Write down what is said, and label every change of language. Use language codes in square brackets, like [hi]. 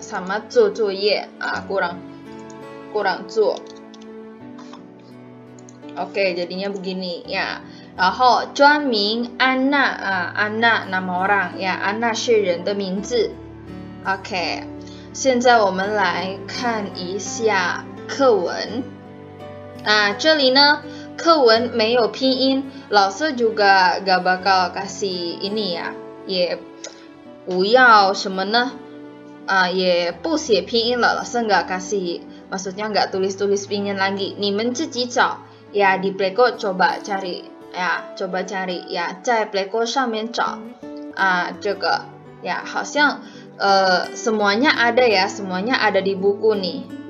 [id] Sama [zh] 做作业, [id] kurang 做. Oke, jadinya begini, ya. [zh] 然后专名安娜 安娜 [id] nama orang, ya. [zh] 安娜是人的名字.Oke. 现在我们来看一下课文。这里呢课文没有拼音，老师 [id] juga gak bakal kasih ini ya, [zh] 也不要什么呢？也不写拼音了，老师 [id] gak kasih, maksudnya gak tulis-tulis pinyin lagi. [zh] 你们自己找, [id] ya, di Playcode coba cari 呀，coba cari呀， [zh] 在 Playgo 上面找这个呀，好像 [id] semuanya ada ya, semuanya ada di buku nih.